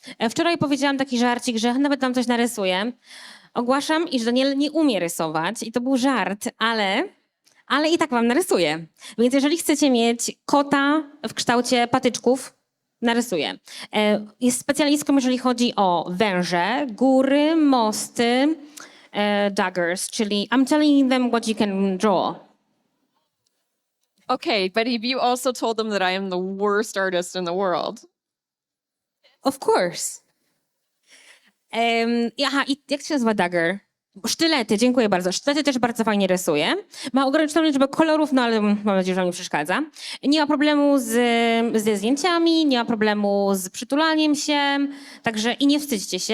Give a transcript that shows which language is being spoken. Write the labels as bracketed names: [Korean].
[Polish] Wczoraj powiedziałam taki żarcik, że nawet tam coś narysuję. Ogłaszam, iż Danielle nie umie rysować i to był żart, ale i tak wam narysuję. Więc jeżeli chcecie mieć kota w kształcie patyczków, narysuję. Jest specjalistką, jeżeli chodzi o węże, góry, mosty, daggers, czyli [English] I'm telling them what you can draw. Okay, but have you also told them that I am the worst artist in the world? Of course. [Polish] Aha, i jak się nazywa dagger? Sztylety, dziękuję bardzo. Sztylety też bardzo fajnie rysuje. Ma ograniczoną liczbę kolorów, no ale mam nadzieję, że wam nie przeszkadza. Nie ma problemu ze zdjęciami, nie ma problemu z przytulaniem się, także i nie wstydźcie się.